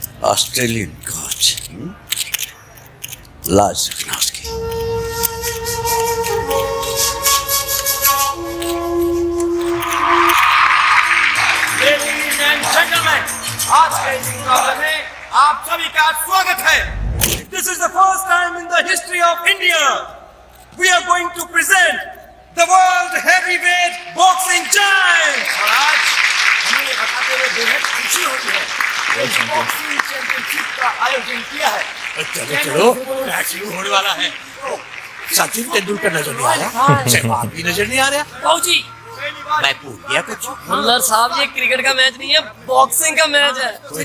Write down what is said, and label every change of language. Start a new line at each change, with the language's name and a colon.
Hindi: Australian coach, लाज रखना उसकी. लेडीज एंड जेंटलमैन, आज के इस मुकाबले में आप सभी का स्वागत है.
English: This is the first time in the history of India we are going to present the world heavyweight boxing giant.
Hindi: और आज हमें ये बताते हुए बेहद खुशी हो रही है कि बॉक्सिंग चैंपियनशिप का आयोजन किया है. चलो मैच शुरू होने वाला है. सचिन तेंदुलकर नजर नहीं आ रहा, सहवाग भी नजर नहीं आ रहा. बाबूजी, मैं भूल गया कुछ. मुल्लर साहब, ये क्रिकेट का मैच नहीं है, बॉक्सिंग का मैच है.